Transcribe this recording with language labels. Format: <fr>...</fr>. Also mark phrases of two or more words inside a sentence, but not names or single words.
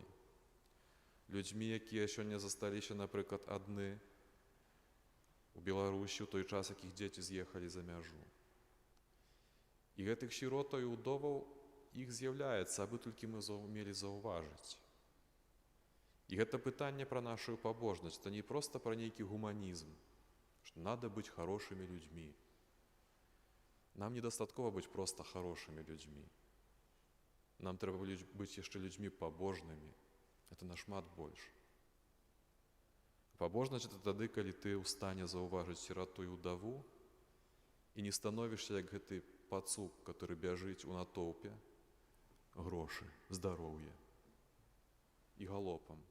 <be>Людзьмі, якія сёння засталіся, напрыклад, адны у Беларусі ў той час, як іх дзеці з'ехалі за мяжу. І гэтых сіротаў і ўдоваў іх з'яўляецца, абы толькі мы умелі заўважыць. І гэта пытанне пра нашу пабожнасць, это не проста пра нейкі гуманізм,</be> <ru>что надо быть хорошими людьми. Нам недостаткова быть просто хорошими людьми.</ru> <be>Нам трэба быть яшчэ людьми пабожнымі. Это нашмат больш. Пабожнасць — это тады, калі ты ў стане заўважыць сірату і ўдаву і не становішся як гэты пацук, который бяжыць у натоўпе, грошы, здароўе і галопам.</be>